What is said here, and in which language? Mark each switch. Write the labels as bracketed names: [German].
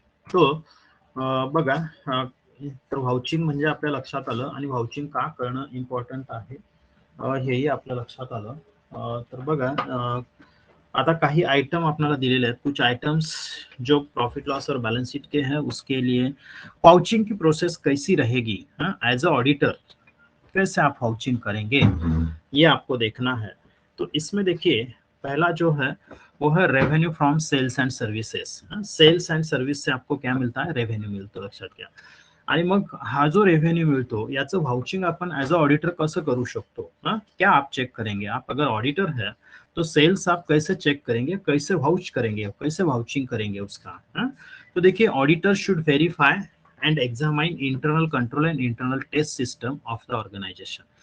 [Marathi] तो बघा, तर वाउचिंग म्हणजे आपल्या लक्षात आलं आणि वाउचिंग का करणं इम्पॉर्टंट आहे हेही आपल्या लक्षात आलं. तर बघा, आता काही आइटम अपना दिलेले हैं. [Hindi] कुछ आइटम्स जो प्रॉफिट लॉस और बैलेंस शीट के हैं उसके लिए वाउचिंग की प्रोसेस कैसी रहेगी, एज अ ऑडिटर कैसे आप वाउचिंग करेंगे, ये आपको देखना है. तो इसमें देखिए पहला जो है वो है revenue from sales and services. Sales and service से आपको क्या मिलता है, रेवेन्यू [Marathi] मिळतो, लक्षात घ्या. आणि मग हा जो रेव्हेन्यू मिळतो याचं वाउचिंग आपण एज अ ऑडिटर कसं करू शकतो, [Hindi] क्या आप चेक करेंगे. आप अगर ऑडिटर है तो सेल्स आप कैसे चेक करेंगे, कैसे वाउच करेंगे, कैसे वाउचिंग करेंगे उसका. तो देखिए [English] Auditor should verify and examine internal control and internal test system of the organisation.